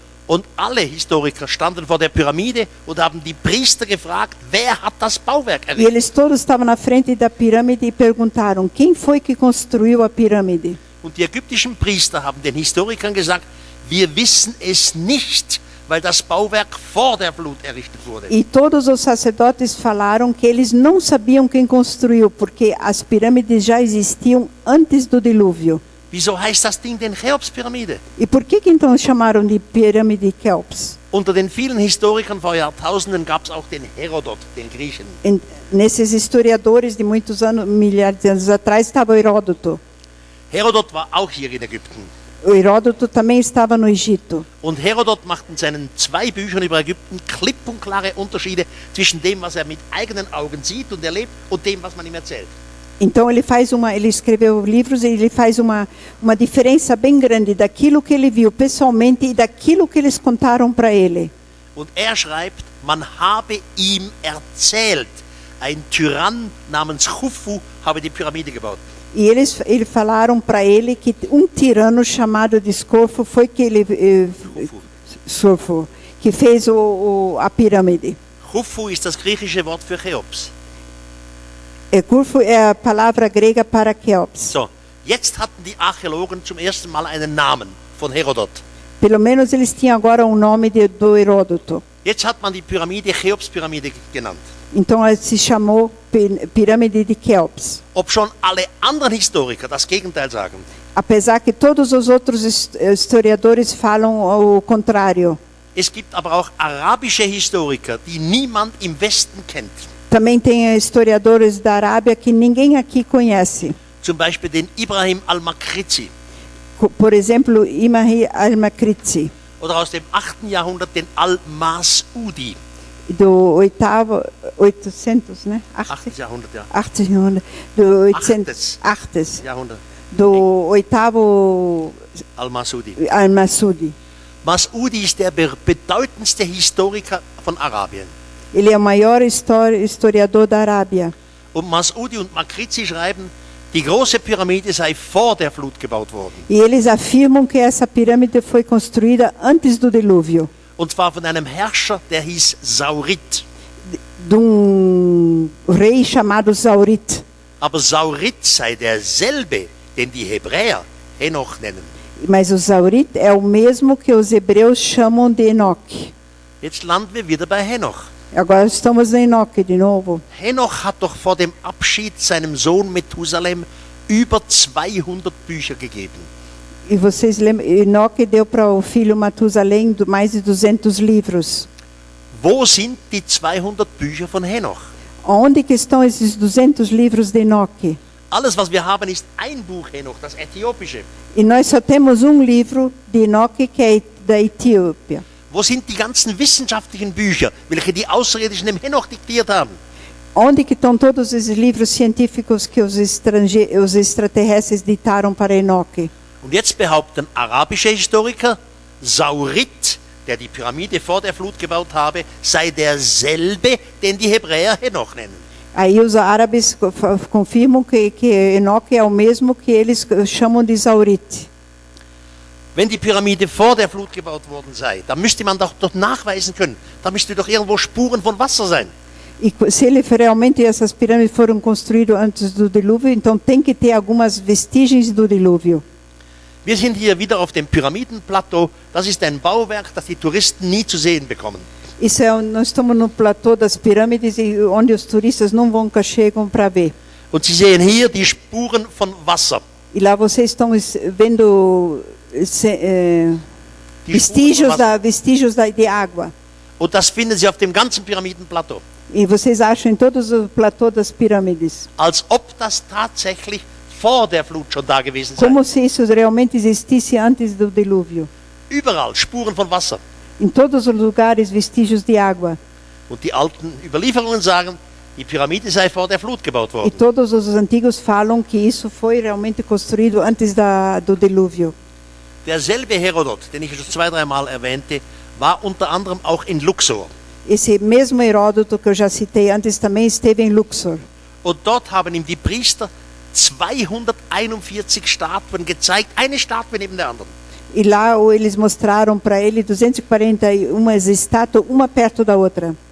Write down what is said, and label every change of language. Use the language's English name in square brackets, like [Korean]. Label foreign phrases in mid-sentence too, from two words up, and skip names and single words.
[German] Und alle Historiker standen vor der Pyramide und haben die Priester gefragt, wer hat das Bauwerk [Portuguese] E [German] errichtet? [Portuguese] eles todos estavam na frente da pirâmide e perguntaram: quem foi que construiu a pirâmide? [German] Und die ägyptischen Priester haben den Historikern gesagt, wir wissen es nicht, weil das Bauwerk vor der Flut errichtet wurde. [Portuguese] E todos os sacerdotes falaram que eles não sabiam quem construiu, porque as pirâmides já existiam antes do dilúvio. [German] Wieso heißt das Ding denn Cheops-Pyramide? [Portuguese] E por que então chamaram de pirâmide Cheops? [German] Unter den vielen Historikern vor Jahrtausenden gab es auch den Herodot, den Griechen. [Portuguese] Nesses historiadores de muitos anos, milhares de anos atrás, estava o Heródoto. [German] Herodot war auch hier in Ägypten. [Portuguese] O Heródoto também estava no Egito. [German] Und Herodot macht in seinen 2 Büchern über Ägypten klipp und klare Unterschiede zwischen dem, was er mit eigenen Augen sieht und erlebt, und dem, was man ihm erzählt. [Portuguese] Então ele escreveu livros e ele faz uma diferença bem grande daquilo que ele viu pessoalmente e daquilo que eles contaram para ele. [German] Und er schreibt, man habe ihm erzählt, ein Tyrann namens Khufu habe die Pyramide gebaut. [Portuguese] E eles falaram para ele que tirano chamado de Scorfo foi que que fez a pirâmide. [German] Khufu ist das griechische Wort für Cheops. [Portuguese] Corfo é a palavra grega para Cheops. [German] So, jetzt hatten die Archäologen zum ersten Mal einen Namen von Herodot. [Portuguese] Pelo menos eles tinham agora o nome do Heródoto. [German] Jetzt hat man die Pyramide Cheops-Pyramide genannt. [Portuguese] Então ela se chamou pirâmide de Cheops. [German] Ob schon alle anderen Historiker das Gegenteil sagen. [Portuguese] Apesar que todos os outros historiadores falam o contrário. [German] Es gibt aber auch arabische Historiker, die niemand im Westen kennt. [Portuguese] Também tem historiadores da Arábia que ninguém aqui conhece. [German] Zum Beispiel den Ibrahim al-Makrizi. [Portuguese] Por exemplo, Ibrahim al-Makrizi. [German] Oder aus dem 8. Jahrhundert den Al-Mas'udi. [Portuguese] Do 800, né? [German] 8. Jahrhundert, ja. [Portuguese] 800, do 800, [German] Jahrhundert. [Portuguese] do 8º Al-Mas'udi. Al-Mas'udi. [German] Mas'udi ist der bedeutendste Historiker von Arabien. [Portuguese] Ele é o maior historiador da Arábia. [German] Und Mas'udi und Makrizi schreiben, die große Pyramide sei vor der Flut gebaut worden. [Portuguese] E eles afirmam que essa pirâmide foi construída antes do dilúvio. [German] Und zwar von einem Herrscher, der hieß Saurit. [Portuguese] De rei chamado Saurit. [German] Aber Saurit sei derselbe, den die Hebräer Henoch nennen. [Portuguese] Mas o Saurit é o mesmo que os hebreus chamam de Enoque. [German] Jetzt landen wir wieder bei Henoch. [Portuguese] Agora estamos em Enoque de novo. [German] Henoch hat doch vor dem Abschied seinem Sohn Methusalem über 200 Bücher gegeben. [Portuguese] E vocês lembram, Enoque deu para o filho Matusalém mais de 200 livros. [German] Wo sind die 200 Bücher von Henoch? [Portuguese] Onde que estão esses 200 livros de Enoque? [German] Alles, was wir haben, ist ein Buch Henoch, das äthiopische. [Portuguese] E nós só temos livro de Enoque que é da Etiópia. [German] Wo sind die ganzen wissenschaftlichen Bücher, welche die Außerirdischen dem Henoch diktiert haben? [Portuguese] Onde que estão todos esses livros científicos que os extraterrestres ditaram para Enoque? [German] Und jetzt behaupten arabische Historiker, Saurit, der die Pyramide vor der Flut gebaut habe, sei derselbe, den die Hebräer Henoch nennen. [Portuguese] Aí os árabes confirmam que Enoque é o mesmo que eles chamam de Saurit. [German] Wenn die Pyramide vor der Flut gebaut worden sei, dann müsste man doch nachweisen können. Da müsste doch irgendwo Spuren von Wasser sein. [Portuguese] E se realmente essas pirâmides foram construídas antes do dilúvio, então tem que ter algumas vestígios do dilúvio. [German] Wir sind hier wieder auf dem Pyramidenplateau. Das ist ein Bauwerk, das die Touristen nie zu sehen bekommen. [Portuguese] Nós estamos no platô das pirâmides, onde os turistas nunca chegam para ver. [German] Und Sie sehen hier die Spuren von Wasser. [Portuguese] E lá vocês estão vendo vestígios de água. [German] Und das finden Sie auf dem ganzen Pyramidenplateau. [Portuguese] E vocês acham em todos os platôs das pirâmides. [German] Als ob das tatsächlich vor der Flut schon da gewesen sei. [Portuguese] Como se isso realmente existisse antes do dilúvio. [German] Überall Spuren von Wasser. [Portuguese] Em todos os lugares vestígios de água. [German] Und die alten Überlieferungen sagen, die Pyramide sei vor der Flut gebaut [Portuguese] E [German] worden. [Portuguese] todos os antigos falam que isso foi realmente construído antes do dilúvio. [German] Derselbe Herodot, den ich schon 2-3 Mal erwähnte, war unter anderem auch in Luxor. [Portuguese] Esse mesmo Heródoto que eu já citei antes também esteve em Luxor. [German] Und dort haben ihm die Priester 241 Statuen gezeigt, eine Statue neben der anderen. [Portuguese] E lá eles mostraram para ele 241 estátuas, uma perto da outra.